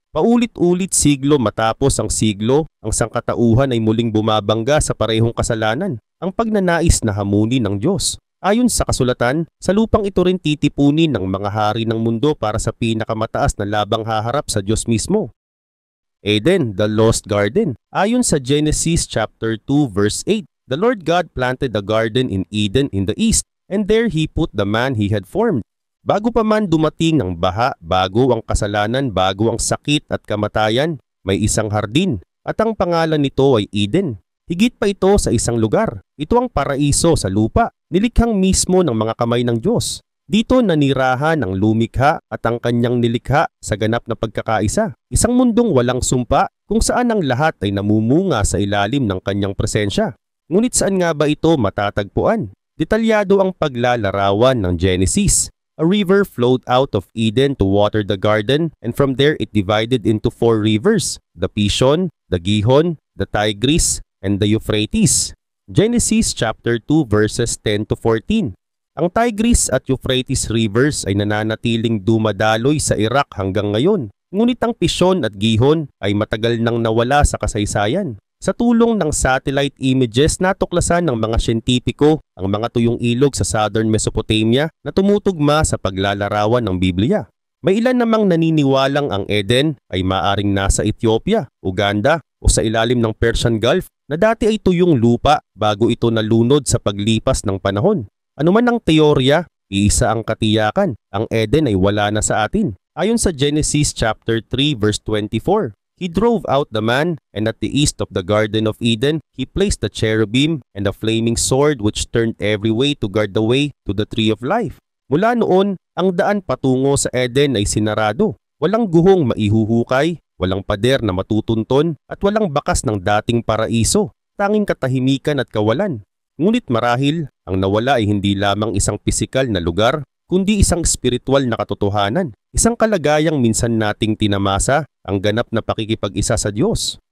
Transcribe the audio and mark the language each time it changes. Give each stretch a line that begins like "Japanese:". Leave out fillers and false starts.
Filipino: Paulit-ulit siglo matapos ang siglo, ang sangkatauhan ay muling bumabangga sa parehong kasalanan, ang pagnanais na hamunin ng Diyos. Ayon sa kasulatan, sa lupang ito rin titipunin ng mga hari ng mundo para sa pinakamataas na labang haharap sa Diyos mismo.
English: Eden, the lost garden.
Filipino: Ayon sa
English: Genesis chapter 2 verse 8, the Lord God planted a garden in Eden in the east, and there He put the man He had formed.
Filipino: Bago pa man dumating ang baha, bago ang kasalanan, bago ang sakit at kamatayan, may isang hardin, at ang pangalan nito ay Eden. Higit pa ito sa isang lugar. Ito ang paraiso sa lupa, nilikhang mismo ng mga kamay ng Diyos. Dito nanirahan ang lumikha at ang kanyang nilikha sa ganap na pagkakaisa. Isang mundong walang sumpa kung saan ang lahat ay namumunga sa ilalim ng kanyang presensya. Ngunit saan nga ba ito matatagpuan? Detalyado ang paglalarawan ng Genesis.
English: A river flowed out of Eden to water the garden, and from there it divided into 4 rivers, the Pishon, the Gihon, the Tigris, and the Euphrates. Genesis chapter 2 verses 10 to 14.
Filipino: Ang Tigris at Euphrates rivers ay nananatiling dumadaloy sa Iraq hanggang ngayon. Ngunit ang Pishon at Gihon ay matagal nang nawala sa kasaysayan. Sa tulong ng satellite images, natuklasan ng mga siyentipiko ang mga tuyong ilog sa southern Mesopotamia na tumutugma sa paglalarawan ng Biblia. May ilan namang naniniwalang ang Eden ay maaring nasa Ethiopia, Uganda o sa ilalim ng Persian Gulf na dati ay tuyong lupa bago ito nalunod sa paglipas ng panahon. Ano man ang teorya, iisa ang katiyakan, ang Eden ay wala na sa atin. Ayon sa
English: Genesis chapter 3 verse 24, He drove out the man, and at the east of the Garden of Eden, He placed the cherubim and a flaming sword which turned every way to guard the way to the tree of life.
Filipino: Mula noon, ang daan patungo sa Eden ay sinarado. Walang guhong maihuhukay, walang pader na matutunton, at walang bakas ng dating paraiso, tanging katahimikan at kawalan. Ngunit marahil, ang nawala ay hindi lamang isang pisikal na lugar, kundi isang espiritual na katotohanan, isang kalagayang minsan nating tinamasa, ang ganap na pakikipag-isa sa Diyos.